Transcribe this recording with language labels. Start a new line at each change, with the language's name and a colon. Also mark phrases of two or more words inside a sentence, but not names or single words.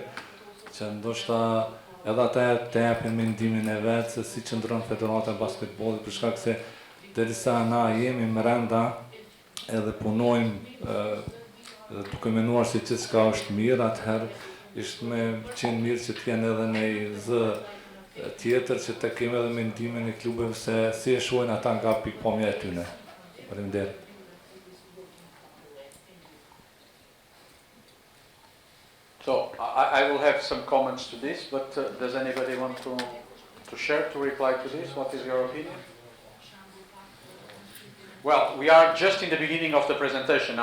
Albanian: që ndoshta edhe ata të japin mendimin e vet se si qëndron Federata e Basketbollit, për shkak se derisa na jemi brenda edhe punojmë duke menuar se gjithçka është mirë, atëherë ishte me qenë mirë që t'jenë edhe në zë tjetër që të kemi edhe mendimin e klubeve se si e shohin ata nga pikpamja e tyre. Faleminderit.
English: So I will have some comments to this, but does anybody want to share, to reply to this? What is your opinion? Well, we are just in the beginning of the presentation.